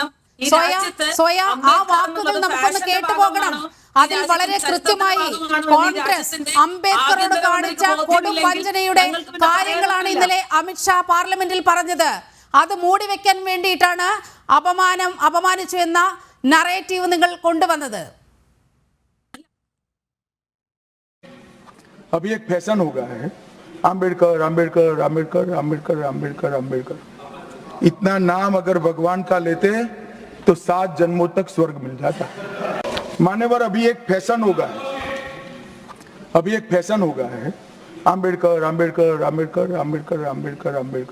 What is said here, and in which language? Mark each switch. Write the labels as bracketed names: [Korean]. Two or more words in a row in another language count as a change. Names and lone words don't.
[Malayalam] ആ വാക്കുകൾ നമുക്കൊന്ന് കേട്ടുപോകണം. അതിൽ വളരെ കൃത്യമായി കോൺഗ്രസ് അംബേദ്കറോട് കാണിച്ച കൊടും വഞ്ചനയുടെ കാര്യങ്ങളാണ് ഇന്നലെ അമിത്ഷാ പാർലമെന്റിൽ പറഞ്ഞത്. അത് മൂടിവെക്കാൻ വേണ്ടിയിട്ടാണ് അപമാനിച്ചു എന്ന നറേറ്റീവ് നിങ്ങൾ കൊണ്ടുവന്നത്. [Hindi] अभी एक फैशन हो गया है, अम्बेडकर अम्बेडकर अम्बेडकर अम्बेडकर अम्बेडकर अम्बेडकर। इतना नाम अगर भगवान का लेते तो 7 जन्मों तक स्वर्ग मिल जाता। मान्यवर, अभी एक फैशन हो गया है, अम्बेडकर अम्बेडकर अम्बेडकर अम्बेडकर अम्बेडकर अम्बेडकर।